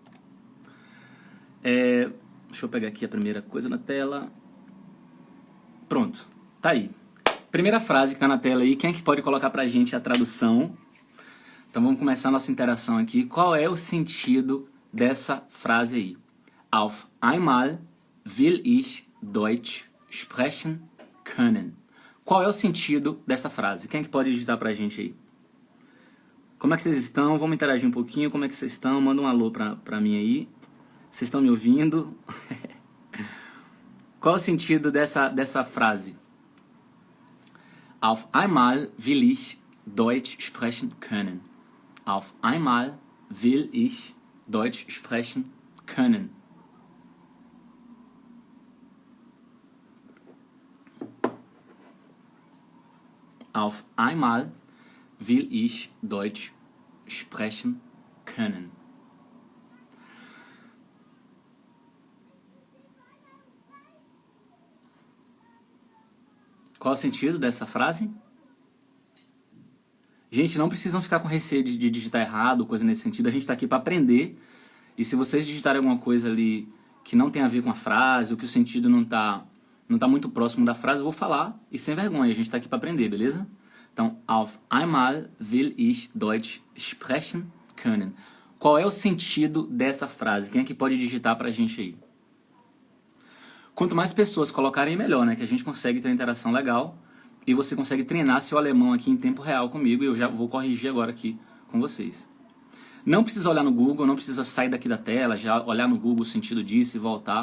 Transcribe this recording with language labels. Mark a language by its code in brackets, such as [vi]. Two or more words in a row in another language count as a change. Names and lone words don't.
[pt] Deixa eu pegar aqui a primeira coisa na tela. Pronto, tá aí. Primeira frase que está na tela aí, quem é que pode colocar pra gente a tradução? Então vamos começar a nossa interação aqui. Qual é o sentido dessa frase aí? [de] Auf einmal will ich Deutsch sprechen können. [pt] Qual é o sentido dessa frase? Quem é que pode digitar pra gente aí? Como é que vocês estão? Vamos interagir um pouquinho. Como é que vocês estão? Manda um alô pra mim aí. Vocês estão me ouvindo? Qual é o sentido dessa frase? [de] Auf einmal will ich Deutsch sprechen können. Auf einmal will ich Deutsch sprechen können. Auf einmal will ich Deutsch sprechen können. [pt] Qual o sentido dessa frase? Gente, não precisam ficar com receio de digitar errado, coisa nesse sentido. A gente está aqui para aprender. E se vocês digitarem alguma coisa ali que não tem a ver com a frase, ou que o sentido não tá muito próximo da frase, eu vou falar e sem vergonha. A gente está aqui para aprender, beleza? Então, [de] auf einmal will ich Deutsch sprechen können. [pt] Qual é o sentido dessa frase? Quem é que pode digitar pra gente aí? Quanto mais pessoas colocarem, melhor, né? Que a gente consegue ter uma interação legal e você consegue treinar seu alemão aqui em tempo real comigo e eu já vou corrigir agora aqui com vocês. Não precisa olhar no Google, não precisa sair daqui da tela, já olhar no Google o sentido disso e voltar.